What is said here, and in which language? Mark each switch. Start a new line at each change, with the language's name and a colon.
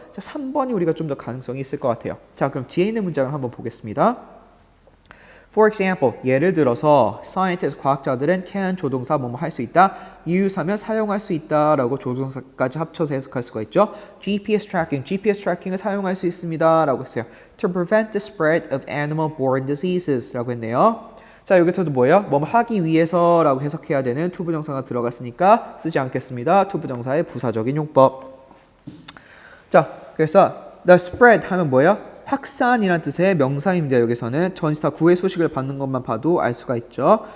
Korean: 자, 3번이 우리가 좀 더 가능성이 있을 것 같아요. 자, 그럼 뒤에 있는 문장을 한번 보겠습니다.
English: For example,
Korean: 예를 들어서 scientists, 과학자들은 can 조동사 뭐뭐 할 수 있다. use 하면 사용할 수 있다 라고 조동사까지 합쳐서 해석할 수가 있죠. GPS tracking을 사용할 수 있습니다 라고 했어요.
English: To prevent the spread of animal-borne diseases
Korean: 라고 했네요. 자, 여기서도 뭐예요? 뭐뭐 하기 위해서 라고 해석해야 되는 to 부정사가 들어갔으니까 쓰지 않겠습니다. to 부정사의 부사적인 용법. 자, 그래서 the spread 하면 뭐예요? 확산이란 뜻의 명사입니다. 여기서는 전치사 구의 수식을 받는 것만 봐도 알 수가 있죠.